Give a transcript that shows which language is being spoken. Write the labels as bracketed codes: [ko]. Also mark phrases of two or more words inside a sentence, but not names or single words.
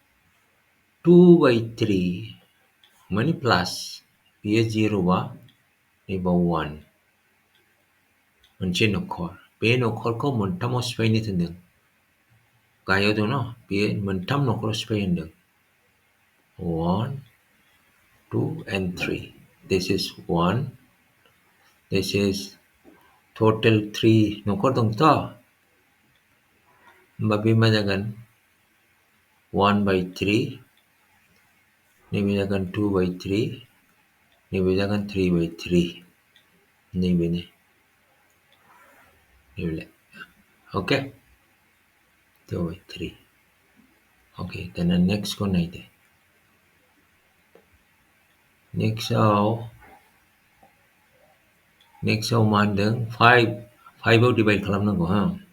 [brx] 2/3 माने प्लास बेयो 0 बा नैबाव 1 मोनसे नखर बे नखरखौ मोनथामाव सिफायनो थिनदों गाहायाव दङ बेयो मोनथाम नखराव सिफाय होनदों [en] 1 2 and 3 this is 1 this is total 3 [brx] नखर दंथ' होमबा बे मा जागोन 1/3 नैबे जागोन 2/3 नैबे जागोन 3/3 नैबेनो नैबे ओके 2/3 ओके दाना नेक्स्टखौ नायदो नेक्स्टआव मा होनदों 5 आव डिभाइड खालामनांगौ हा